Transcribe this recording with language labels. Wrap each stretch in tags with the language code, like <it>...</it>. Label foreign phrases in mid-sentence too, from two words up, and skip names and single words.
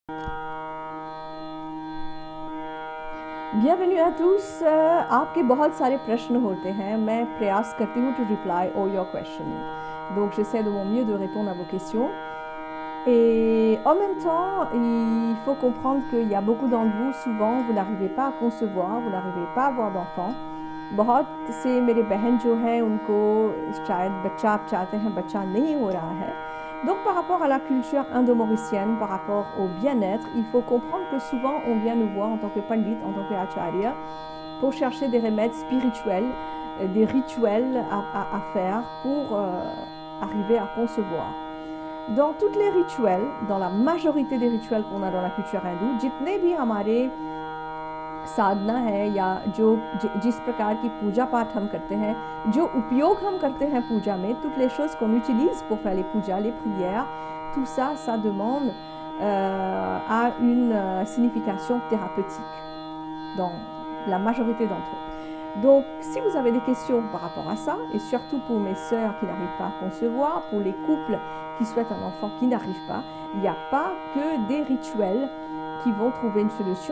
<fr>Bienvenue à tous.</fr> <hi>आपके बहुत सारे प्रश्न होते हैं. मैं प्रयास करती हूँ</hi> <en>to reply all your questions.</en> <fr>Donc j'essaie de mon mieux de répondre à vos questions. Et en même temps, il faut comprendre qu'il y a beaucoup d'entre vous, souvent, vous n'arrivez pas à concevoir, vous n'arrivez pas à avoir d'enfants.</fr> <hi>बहुत से मेरे बहन जो हैं उनको शायद बच्चा आप चाहते हैं, बच्चा नहीं हो रहा है.</hi> <fr>Donc par rapport à la culture indo-mauricienne, par rapport au bien-être, il faut comprendre que souvent on vient nous voir en tant que pandit, en tant que acharya, pour chercher des remèdes spirituels, des rituels à faire pour arriver à concevoir. Dans tous les rituels, dans la majorité des rituels qu'on a dans la culture hindoue,</fr> <hi>जितने भी हमारे साधना है या जो जिस प्रकार की पूजा पाठ हम करते हैं, जो उपयोग हम करते हैं पूजा में,</hi> <fr>toutes les choses qu'on utilise pour faire les pujas, les prières, tout ça, ça demande a une signification thérapeutique dans la majorité d'entre eux. Donc, si vous avez des questions par rapport à ça, et surtout pour mes sœurs qui n'arrivent pas à concevoir, pour les couples qui souhaitent un enfant qui n'arrive pas, il n'y a pas que des rituels qui vont trouver une solution.</fr>